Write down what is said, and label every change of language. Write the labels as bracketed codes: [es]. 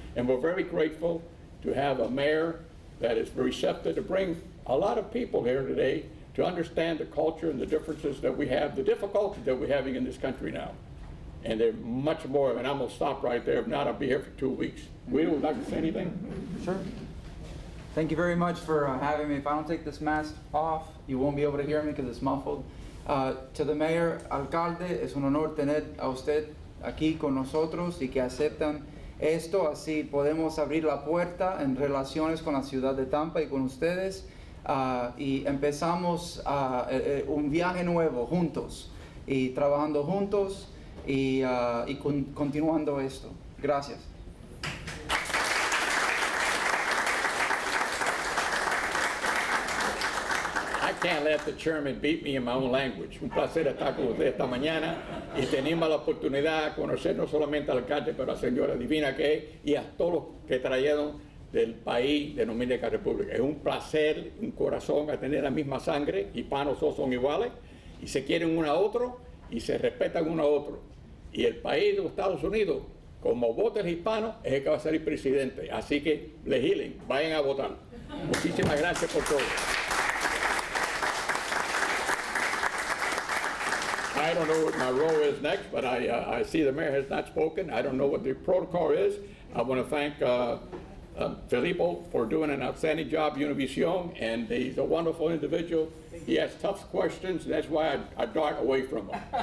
[en] And we're very grateful to have a mayor that is receptive to bring a lot of people here today to understand the culture and the differences that we have, the difficulties that we're having in this country now. And there's much more, and I'm gonna stop right there. If not, I'll be here for 2 weeks. Guido, would you like to say anything? Sure. Thank you very much for having me. If I don't take this mask off, you won't be able to hear me because it's muffled. To the mayor, [es] alcalde, es un honor tener a usted aquí con nosotros y que aceptan esto, así podemos abrir la puerta en relaciones con la ciudad de Tampa y con ustedes, y empezamos un viaje nuevo juntos y trabajando juntos y continuando esto. Gracias. [en] I can't let the chairman beat me in my own language. [es] Un placer estar con ustedes esta mañana y tenemos la oportunidad de conocer no solamente al alcalde, pero a la señora divina que es y a todos los que trajeron del país de Dominican Republic. Es un placer, un corazón a tener la misma sangre, hispanos todos son iguales y se quieren uno a otro y se respetan uno a otro. Y el país de los Estados Unidos, como vota el hispano, es el que va a ser el presidente. Así que legislen, vayan a votar. Muchísimas gracias por todo. [en] I don't know what my role is next, but I see the mayor has not spoken. I don't know what the protocol is. I want to thank Filippo for doing an outstanding job, Univision, and he's a wonderful individual. He has tough questions, and that's why I dart away from him.